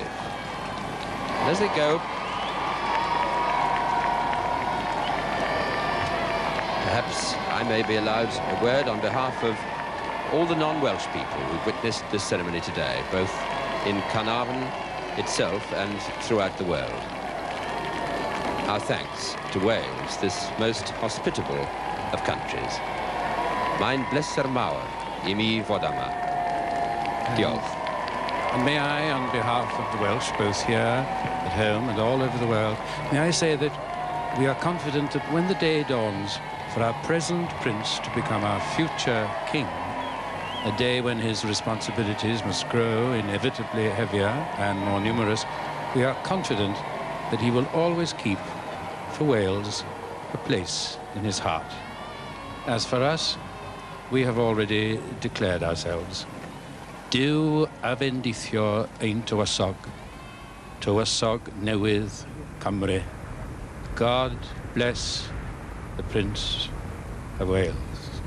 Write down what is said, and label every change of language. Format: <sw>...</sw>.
<en>And as they go, perhaps I may be allowed a word on behalf of all the non-Welsh people who've witnessed this ceremony today, both in Caernarfon itself and throughout the world. Our thanks to Wales, this most hospitable of countries.</en> <cy>Mae'n bleser mawr I mi fod yma. Diolch.</cy> <en>And may I, on behalf of the Welsh, both here at home and all over the world, may I say that we are confident that when the day dawns for our present Prince to become our future King, a day when his responsibilities must grow inevitably heavier and more numerous, we are confident that he will always keep, for Wales, a place in his heart. As for us, we have already declared ourselves.</en> <cy>Dyw a bendithio ein tywysog newydd Cymru.</cy> <en>God bless the Prince of Wales.</en>